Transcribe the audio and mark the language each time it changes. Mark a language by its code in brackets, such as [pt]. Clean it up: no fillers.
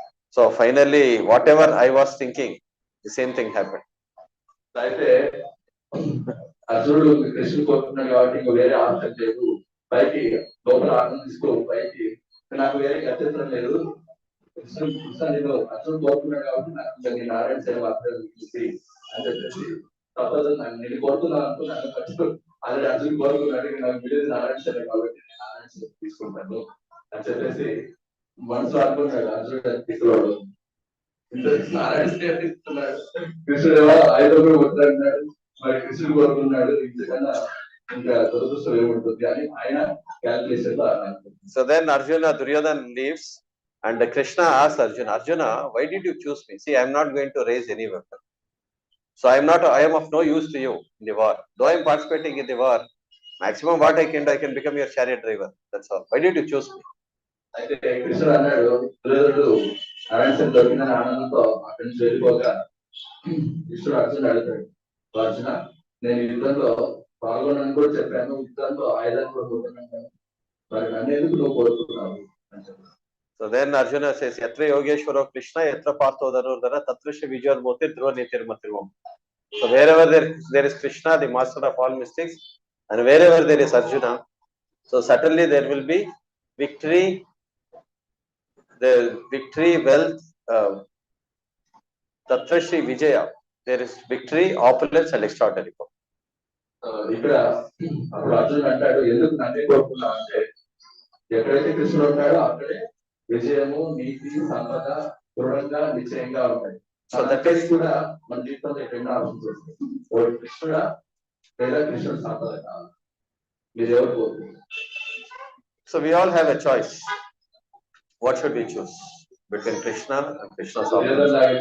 [en] So finally, whatever I was thinking, the same thing happened. [te] అయితే అర్జునుడు కృష్ణుడు కోరుకున్నాడు కాబట్టి ఇంకా వేరే ఆప్షన్ లేదు, పైకి లోపల ఆనందం తీసుకో, పైకి నాకు వేరే గత్యంతరం లేదు. కృష్ణుడు అర్జునుడు కోరుకున్నాడు కాబట్టి నాకు నారాయణ సేవ మాత్రం అని చెప్పేసి తప్పదు, నేను కోరుకున్నాను అనుకున్నాను, అదే అర్జునుడు కోరుకున్నాడు, నాకు విడేది నారాయణ సేవ కాబట్టి నేను నారాయణ సేవ తీసుకుంటాను అని చెప్పేసి మనసులో అనుకున్నాడు. అర్జునుడు తీసుకున్నాడు, నారాయణ సేవ ఇస్తున్నాడు, కృష్ణుడు ఆయుధం కూడా కొట్టాడు, మరి కృష్ణుడు కోరుకున్నాడు, ఇంతకన్నా ఇంకా దురదృష్టం ఏముంటుంది అని ఆయన క్యాల్కులేషన్ లో. [en] So then Duryodhana leaves, and Krishna asks Arjuna, why did you choose me? See, I am not going to raise any weapon. So I am of no use to you in the war. Though I am participating in the war, maximum what I can become your chariot driver. That's all. Why did you choose me? అయితే కృష్ణుడు అన్నాడు, దుర్యోధనుడు నారాయణ సేన దొరికిన ఆనందంతో అక్కడి నుంచి వెళ్ళిపోగా కృష్ణుడు అర్జునుడు అడుగుతాడు, అర్జున నేను యుద్ధంలో పాల్గొనని కూడా చెప్పాను, యుద్ధంలో ఆయుధాన్ని కూడా కోరుకున్నాను, మరి నన్ను ఎందుకు నువ్వు కోరుకున్నావు అని చెప్పాను. [sa] So then Arjuna says, Yatra Yogeshwaro Krishna, Yatra Partho Dhanurdhara, Tatra Shri Vijay Moti Dhruva Nitirmatirvam. [en] So wherever there is Krishna, the master of all mystics, and wherever there is Arjuna, so certainly there will be victory, the victory, wealth, [sa] Tatra Shri Vijaya. [en] There is victory, opulence, and extraordinary power. [te] ఇక్కడ అప్పుడు అర్జునుడు అంటాడు, ఎందుకు నన్నే కోరుకున్నా అంటే ఎక్కడైతే కృష్ణుడు ఉంటాడో అక్కడే విజయము, నీతి, సంపద దృఢంగా నిశ్చయంగా ఉంటాయి. [en] so that is [te] కూడా మన జీవితంలో ఎన్నో ఆలోచన వస్తాయి. కృష్ణుడా లేదా కృష్ణుడు సంపద కావాలి, మీరు ఎవరు కోరుకుంటారు? [en] So we all have a choice. What should we choose between Krishna and Krishna's opulence?